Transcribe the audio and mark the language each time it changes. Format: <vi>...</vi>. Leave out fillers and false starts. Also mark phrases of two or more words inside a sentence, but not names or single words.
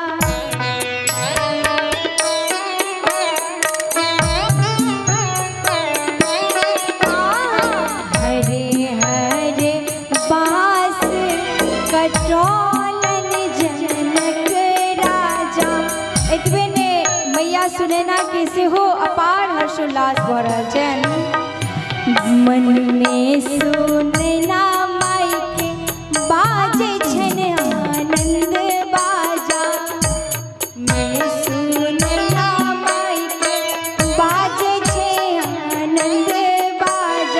<mai>हरे हरे बांस कटौलन जनक राजा। एतबे ने मैया सुनैना के सेहो अपार हर्षोल्लास भ रहल छनि। मन में सुनैना माई के बाजे छनि आनंद बाजा। में सुनैना माई के बाजे छे आनंद बाजा।</mai>